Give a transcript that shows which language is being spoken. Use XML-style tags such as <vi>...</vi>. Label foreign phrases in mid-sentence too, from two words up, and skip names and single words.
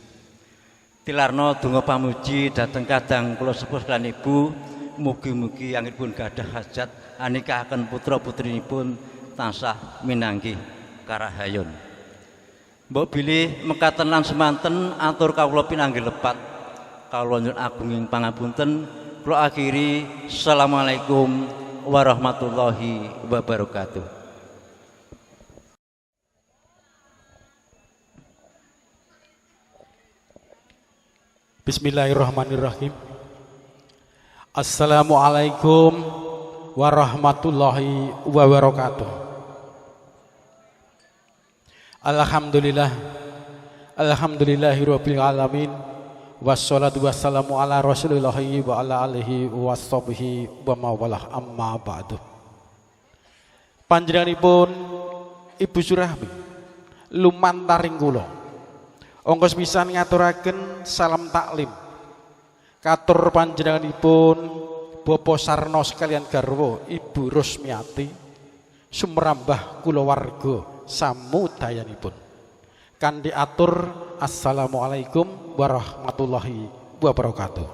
<jv>Tilarno donga pamuji dhateng kadang kula sepuh lan ibu mugi-mugi anggenipun gadah hajat anikahaken putra-putrinipun tansah minanggih karahayon. Mbok bilih mekaten lan semanten atur kawula pinanggih lepat kawula nyuwun agunging pangapunten kula akhiri</jv> <ar>السلام عليكم ورحمة الله وبركاته. بسم الله الرحمن الرحيم. السلام عليكم ورحمة الله وبركاته. Alhamdulillah. الحمد لله رب العالمين. والصلاة والسلام على رسول الله وعلى آله وصحبه ومن والاه أما بعد.</ar> <jv>Panjenenganipun Ibu Surahmi lumantaring kula ongkos pisan ngaturaken salam taklim katur panjenenganipun Bapak Sarno sekalian garwa Ibu Rusmiati sumrambah kulawarga samudayanipun kanthi atur</jv> <ar>السلام عليكم ورحمة الله وبركاته.</ar>